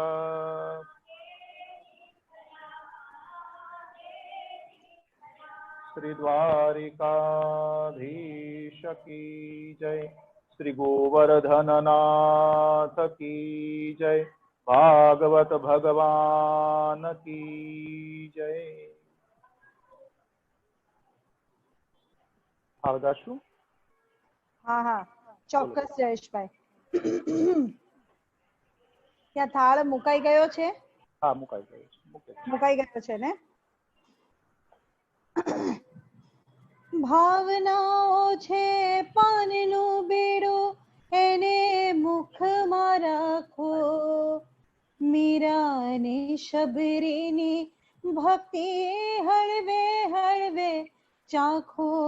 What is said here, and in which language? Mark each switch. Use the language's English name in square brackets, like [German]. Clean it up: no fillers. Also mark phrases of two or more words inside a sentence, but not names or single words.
[Hindi] श्री द्वारिकाधीश की जय, श्री गोवर्धननाथ की जय, भागवत भगवान की जय। [Gujarati] આવદાશું? હા હા ચોક્કસ જયેશભાઈ. ત્યાં થાળ મુકાઈ ગયો છે? હા મુકાઈ ગયો છે. મુકાઈ ગયો છે ને? ભાવનાઓ છે પાનનું બેડું એને મુખમાં રાખો, મીરાને શબરીની ભક્તિ હળવે હળવે ચાખો.